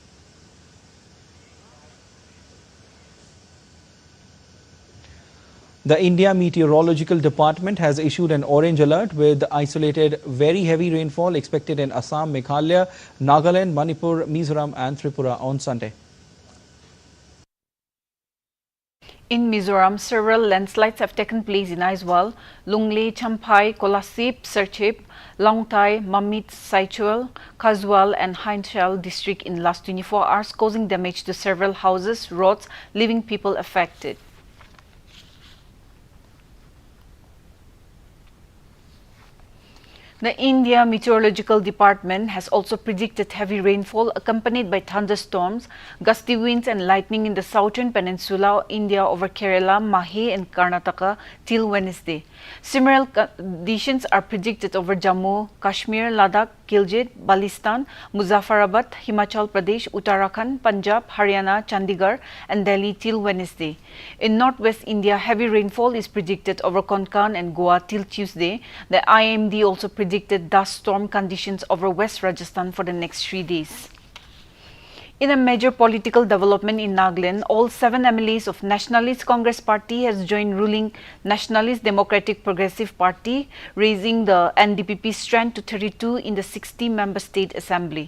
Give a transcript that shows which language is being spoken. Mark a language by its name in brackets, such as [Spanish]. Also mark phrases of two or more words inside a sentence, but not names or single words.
[English] The India Meteorological Department has issued an orange alert with isolated very heavy rainfall expected in Assam, Meghalaya, Nagaland, Manipur, Mizoram and Tripura on Sunday. In Mizoram, several landslides have taken place in Aizawl, Lunglei, Champhai, Kolasip, Serchhip, Longtai, Mamit, Saichuel, Kaswal and Hainshal district in last 24 hours, causing damage to several houses, roads, leaving people affected. The India Meteorological Department has also predicted heavy rainfall accompanied by thunderstorms, gusty winds and lightning in the southern peninsula of India over Kerala, Mahe and Karnataka till Wednesday. Similar conditions are predicted over Jammu, Kashmir, Ladakh, Gilgit, Baltistan, Muzaffarabad, Himachal Pradesh, Uttarakhand, Punjab, Haryana, Chandigarh and Delhi till Wednesday. In northwest India, heavy rainfall is predicted over Konkan and Goa till Tuesday. The IMD also predicted dust storm conditions over West Rajasthan for the next 3 days. In a major political development in Nagaland, all 7 MLAs of Nationalist Congress Party has joined ruling Nationalist Democratic Progressive Party, raising the NDPP strength to 32 in the 60-member state assembly.